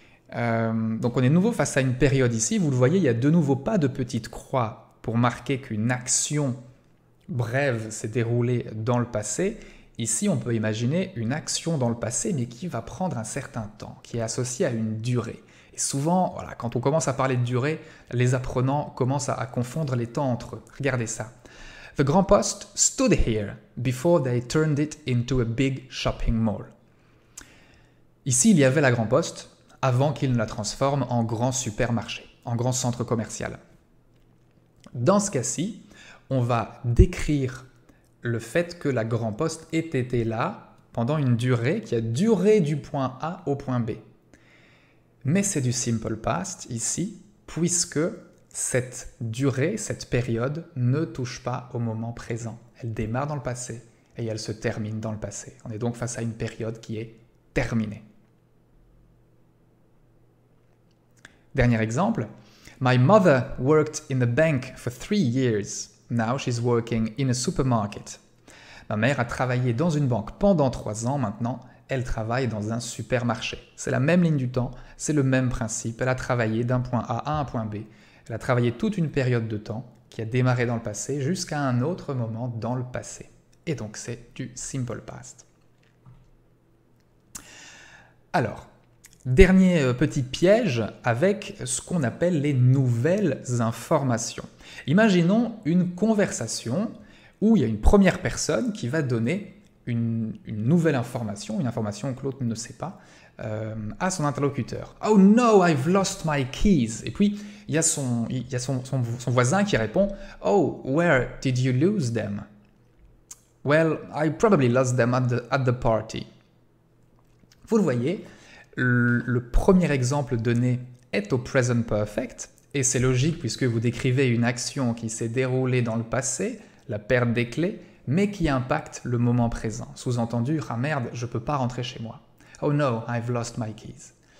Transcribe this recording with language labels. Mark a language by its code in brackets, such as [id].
[fr] Donc on est de nouveau face à une période ici, vous le voyez, il n'y a de nouveau pas de petite croix pour marquer qu'une action brève s'est déroulée dans le passé. Ici, on peut imaginer une action dans le passé, mais qui va prendre un certain temps, qui est associée à une durée. Et souvent, voilà, quand on commence à parler de durée, les apprenants commencent à confondre les temps entre eux. Regardez ça. [en] The Grand Poste stood here before they turned it into a big shopping mall. [fr] Ici, il y avait la Grand Poste avant qu'ils ne la transforment en grand supermarché, en grand centre commercial. Dans ce cas-ci, on va décrire le fait que la Grand Poste ait été là pendant une durée qui a duré du point A au point B. Mais c'est du simple past ici, puisque cette durée, cette période ne touche pas au moment présent. Elle démarre dans le passé et elle se termine dans le passé. On est donc face à une période qui est terminée. Dernier exemple. [en] My mother worked in a bank for 3 years. Now she's working in a supermarket. [fr] Ma mère a travaillé dans une banque pendant 3 ans, maintenant elle travaille dans un supermarché. C'est la même ligne du temps, c'est le même principe. Elle a travaillé d'un point A à un point B. Elle a travaillé toute une période de temps qui a démarré dans le passé jusqu'à un autre moment dans le passé. Et donc c'est du simple past. Alors, dernier petit piège avec ce qu'on appelle les nouvelles informations. Imaginons une conversation où il y a une première personne qui va donner une nouvelle information, une information que l'autre ne sait pas, à son interlocuteur. [en] Oh no, I've lost my keys. [fr] Et puis, il y a son voisin qui répond, [en] oh, where did you lose them? Well, I probably lost them at the party. [fr] Vous le voyez, le premier exemple donné est au present perfect, et c'est logique puisque vous décrivez une action qui s'est déroulée dans le passé, la perte des clés, mais qui impacte le moment présent. Sous-entendu, ah merde, je ne peux pas rentrer chez moi. [en] Oh no, I've lost my keys.